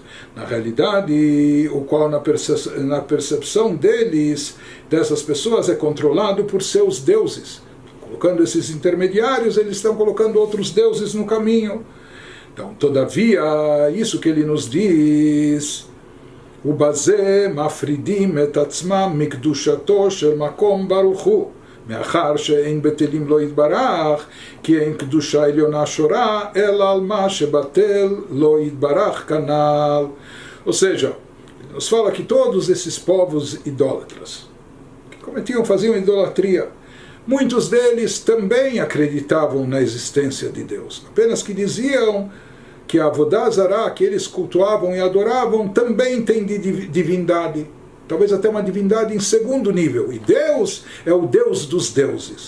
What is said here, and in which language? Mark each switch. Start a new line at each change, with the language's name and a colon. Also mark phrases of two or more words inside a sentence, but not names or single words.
Portuguese: Na realidade, o qual na percepção deles, dessas pessoas, é controlado por seus deuses. Colocando esses intermediários, eles estão colocando outros deuses no caminho. Então, todavia, isso que ele nos diz,
Hebrew: ובזה מפרידים את עצמם מקדושתו של מקום ברוך הוא, מאחר שאין בטלים לו יתברך, כי אין קדושה עליונה שורה, אלא על מה שבטל לא יתברך כנ"ל.
Portuguese: Ou seja, nos fala que todos esses povos idólatras, que faziam idolatria, muitos deles também acreditavam na existência de Deus, apenas que diziam que a
Hebrew: עבודה זרה,
Portuguese: que eles cultuavam e adoravam, também tem divindade, talvez até uma divindade em segundo nível, e Deus é o Deus dos deuses.